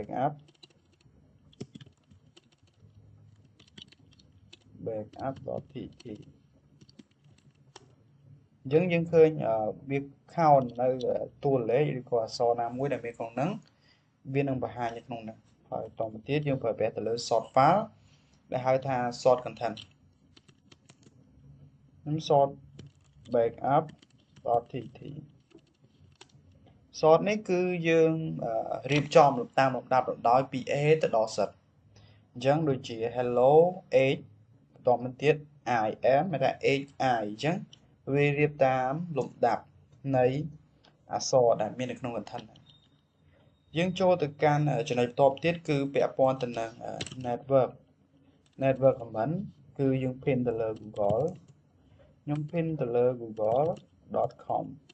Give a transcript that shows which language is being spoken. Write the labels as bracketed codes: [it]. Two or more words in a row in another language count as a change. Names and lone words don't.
[km] backup.tt អញ្ចឹងយើងឃើញវា count នៅតួលេខឬក៏អក្សរណាមួយដែលមានក្នុងហ្នឹងវានឹងបង្ហាញនៅក្នុងហ្នឹងហើយតទៅទៀតយើងប្រើប្រាស់ទៅលើ [en] sort file [km] ដែលហៅថា [en] sort content [km] ខ្ញុំ sort backup.tt sort នេះគឺយើងរៀបចំតាមលំដាប់លំដោយពី A ទៅ ដល់ Z អញ្ចឹងដូចជា hello h បន្តមកទៀត im មានថា hi អញ្ចឹងវារៀបតាមលំដាប់នៃអក្សរដែលមាននៅក្នុង content យើងចូលទៅកាន់ចំណុចបន្ទាប់ទៀតគឺពាក់ព័ន្ធទៅនឹង [en] network command [km] គឺយើង pin ទៅលើ Google ខ្ញុំ pin ទៅលើ google.com